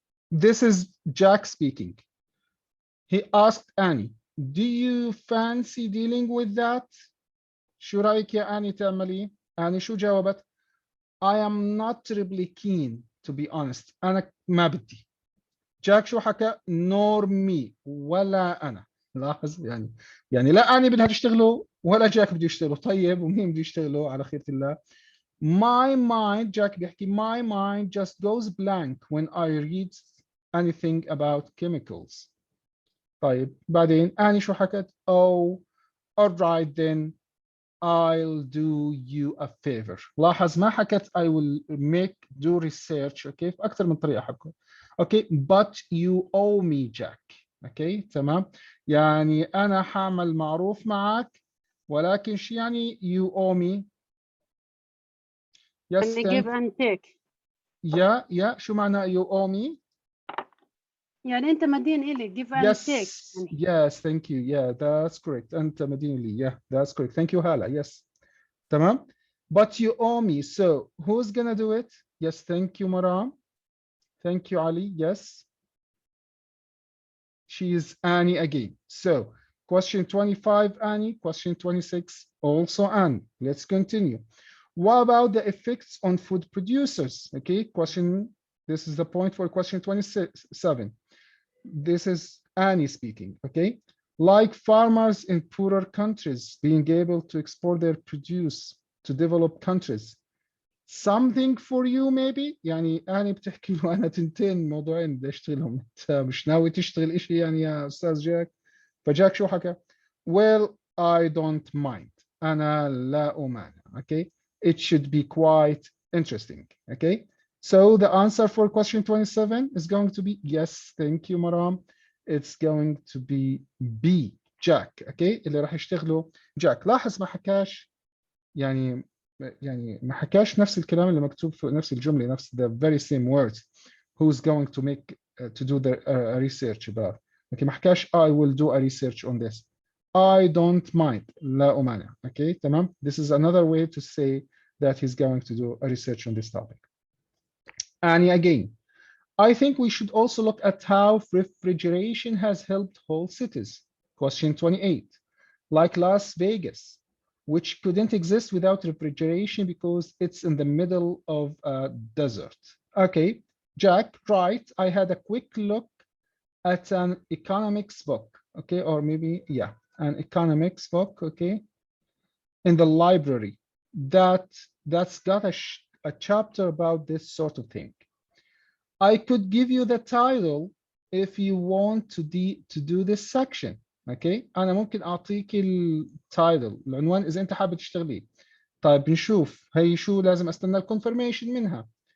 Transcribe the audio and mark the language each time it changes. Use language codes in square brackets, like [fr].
[en] This is Jack speaking. He asked Annie, do you fancy dealing with that? [ar] شو رأيك يا أني تعملي؟ أني شو جاوبت؟ [en] I am not terribly keen to be honest. [ar] أنا ما بدي. جاك شو حكى؟ [en] nor me، [ar] ولا أنا. لاحظ يعني لا أني بدها تشتغلوا ولا جاك بده يشتغلوا. طيب ومين بده يشتغلوا على خيرة الله؟ [en] My mind، [ar] جاك بيحكي [en] my mind just goes blank when I read anything about chemicals. [ar] طيب بعدين أني شو حكت؟ [en] Oh, all right then, I'll do you a favor. [ar] لاحظ ما حكت [en] I will do research. [ar] اوكي، في اكثر من طريقه حكوا. [en] Okay but you owe me Jack. [ar] اوكي تمام، يعني انا حاعمل معروف معك، ولكن شو يعني [en] you owe me؟ yes [ar] يعني [en] give and take. [ar] يا شو معنى [en] you owe me؟ [ar] يعني انت مدين إلي [en] give and yes take. yes thank you, yeah that's correct. [ar] انت مدين لي. [en] yeah that's correct. thank you [ar] هلا. [en] yes [ar] تمام. [en] but you owe me, so who's gonna do it? yes thank you Maram. thank you Ali. yes, she is Annie again. So Question 25, Annie. Question 26, also Annie. Let's continue. What about the effects on food producers? Okay, this is the point for question 27. This is Annie speaking, okay? Like farmers in poorer countries being able to export their produce to developed countries. Something for you maybe؟ [ar] يعني أنا بتحكي له أنا تنتين موضوعين بدي أشتغلهم، أنت مش ناوي تشتغل إشي يعني يا أستاذ جاك؟ فجاك شو حكى؟ [en] Well, I don't mind. [ar] أنا لا أمانع. [en] Okay, it should be quite interesting. Okay, so the answer for question 27 is going to be yes. Thank you, Maram. It's going to be B, Jack. [ar] Okay, اللي راح يشتغلوا Jack. لاحظ ما حكاش يعني ما حكاش نفس الكلام اللي مكتوب في نفس الجملة، نفس [en] the very same words. Who's going to make to do the research about. Okay, [ar] ما حكاش [en] I will do a research on this. I don't mind. [ar] لا أمانع. [en] Okay, [ar] تمام. [en] This is another way to say that he's going to do a research on this topic. And again, I think we should also look at how refrigeration has helped whole cities. Question 28. Like Las Vegas, which couldn't exist without refrigeration because it's in the middle of a desert. Okay, Jack, right. I had a quick look at an economics book, okay, or maybe, yeah, an economics book, okay, in the library that's got a chapter about this sort of thing. I could give you the title if you want to do this section. [ar] Okay, أنا ممكن أعطيك التايتل العنوان إذا أنت حابب تشتغليه. طيب نشوف هي شو لازم أستنى الكونفirmation منها.